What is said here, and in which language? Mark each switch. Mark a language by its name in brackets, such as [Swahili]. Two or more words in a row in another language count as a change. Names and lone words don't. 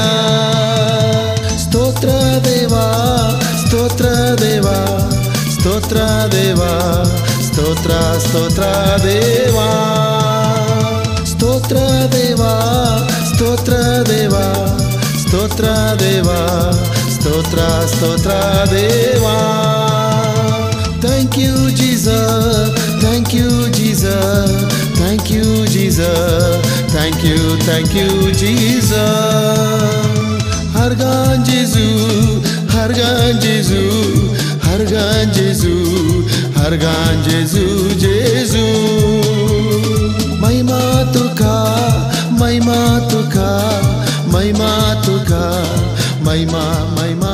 [Kannada] ಸ್ತೋತ್ರ ದೇವಾ ಸ್ತೋತ್ರ ದೇವಾ ಸ್ತೋತ್ರ ದೇವಾ ಸ್ತೋತ್ರ ಸ್ತೋತ್ರ ದೇವಾ ಸ್ತೋತ್ರ ದೇವಾ ಸ್ತೋತ್ರ ದೇವಾ ಸ್ತೋತ್ರ ದೇವಾ ಸ್ತೋತ್ರ ಸ್ತೋತ್ರ ದೇವಾ. [English] Thank you Jesus, thank you Jesus, thank you Jesus, thank you Jesus. [Konkani] Hargan Jesus, Hargan Jesus, Hargan Jesus, Hargan Jesus, Jesus. महिमा तुका महिमा तुका महिमा तुका महिमा